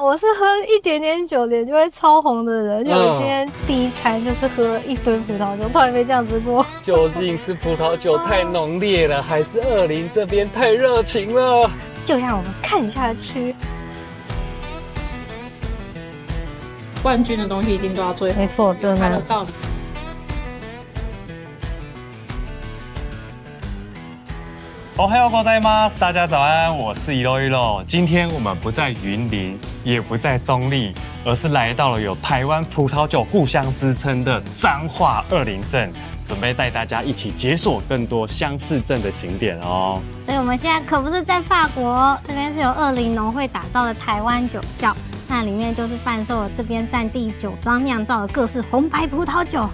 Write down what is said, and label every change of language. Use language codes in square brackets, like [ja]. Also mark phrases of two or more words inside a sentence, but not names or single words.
[zh] 我是喝一点点酒脸就会超红的人，就我今天第一餐就是喝一堆葡萄酒，从来没这样子过。究竟是葡萄酒太浓烈了，还是20这边太热情了？就让我们看下去。冠军的东西一定都要最好，没错，真的。看得到。 [ja] おはようございます [zh] ，大家早安，我是一路一路。今天我们不在云林，也不在中立，而是来到了有台湾葡萄酒故乡之称的彰化二林镇，准备带大家一起解锁更多乡市镇的景点哦。所以我们现在可不是在法国，这边是由二林农会打造的台湾酒窖，那里面就是贩售了这边在地酒庄酿造的各式红白葡萄酒。